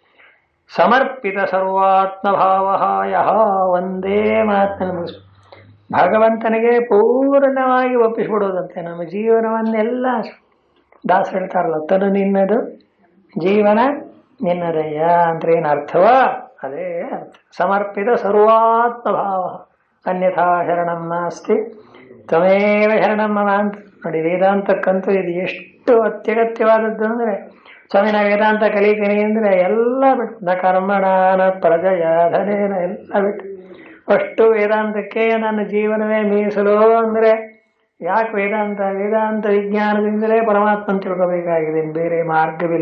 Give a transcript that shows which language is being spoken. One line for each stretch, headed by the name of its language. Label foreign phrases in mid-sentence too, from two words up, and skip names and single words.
Sanskrit: ಸಮರ್ಪಿತ ಸರ್ವಾತ್ಮ ಭಾವ
Kannada: ಯಹ ಒಂದೇ ಮಾತನ್ನು ಮುಗಿಸ್ ಭಗವಂತನಿಗೆ ಪೂರ್ಣವಾಗಿ ಒಪ್ಪಿಸ್ಬಿಡೋದಂತೆ ನಮ್ಮ ಜೀವನವನ್ನೆಲ್ಲ. ದಾಸ ಹೇಳ್ತಾರಲ್ಲ, ತನು ನಿನ್ನದು ಜೀವನ ನಿನ್ನದಯ್ಯ ಅಂದ್ರೆ ಏನು ಅರ್ಥವೋ ಅದೇ ಅರ್ಥ.
Sanskrit: ಸಮರ್ಪಿತ ಸರ್ವಾತ್ಮ ಭಾವ ಅನ್ಯಥಾ ಶರಣಂ ನಾಸ್ತಿ ತ್ವಮೇವ ಶರಣಂ ಮಮ ಅಂತ.
Kannada: ನೋಡಿ, ವೇದಾಂತಕ್ಕಂತೂ ಇದು ಎಷ್ಟು ಅತ್ಯಗತ್ಯವಾದದ್ದು ಅಂದರೆ, ಸ್ವಾಮಿ ನಾ ವೇದಾಂತ ಕಲಿತೀನಿ ಅಂದರೆ ಎಲ್ಲ ಬಿಟ್ಟು,
Sanskrit: ನ ಕರ್ಮಣ ನ ಪ್ರಜಯ ಧನೇನ
Kannada: ಎಲ್ಲ ಬಿಟ್ಟು ಅಷ್ಟು ವೇದಾಂತಕ್ಕೆ ನನ್ನ ಜೀವನವೇ ಮೀಸಲು ಅಂದರೆ ಯಾಕೆ ವೇದಾಂತ ವಿಜ್ಞಾನದಿಂದಲೇ ಪರಮಾತ್ಮನ ತಿಳ್ಕೋಬೇಕಾಗಿದೆ, ಬೇರೆ ಮಾರ್ಗವಿಲ್ಲ.